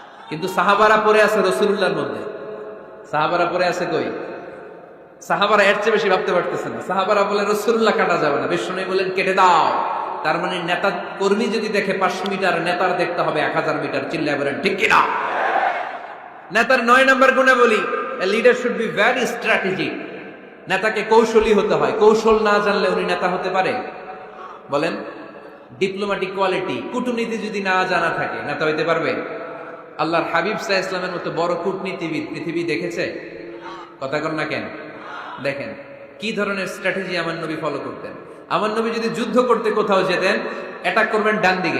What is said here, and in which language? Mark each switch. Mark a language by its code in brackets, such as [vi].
[bn] কিন্তু সাহাবারা পড়ে আছে রাসূলুল্লাহর মধ্যে। সাহাবারা পড়ে আছে কই? সাহাবারা এর চেয়ে বেশি ভাবতে পারতেছে না। সাহাবারা বলে রাসূলুল্লাহ কাটা যাবে না। বিশ্বনবী বলেন কেটে দাও। তার মানে নেতা কর্মী যদি দেখে 500 মিটার, নেতার দেখতে হবে 1000 মিটার। চিল্লায় বলেন ঠিক কি না? নেতার 9 নম্বর গুণে বলি, [en] a leader should be very strategic. [bn] নেতাকে কৌশলী হতে হয়। কৌশল না জানলে উনি নেতা হতে পারে? বলেন, ডিপ্লোম্যাটিক কোয়ালিটি, কূটনীতি যদি না জানা থাকে নেতা হইতে পারবে? আল্লাহর হাবিব সাল্লাল্লাহু আলাইহি ওয়াসাল্লামের মতো বড় কূটনীতিবিদ পৃথিবী দেখেছে? কথা কর না কেন? দেখেন কি ধরনের স্ট্র্যাটেজি আমার নবী ফলো করতেন। আমার নবী যদি যুদ্ধ করতে কোথাও যেতেন, অ্যাটাক করবেন ডান দিকে।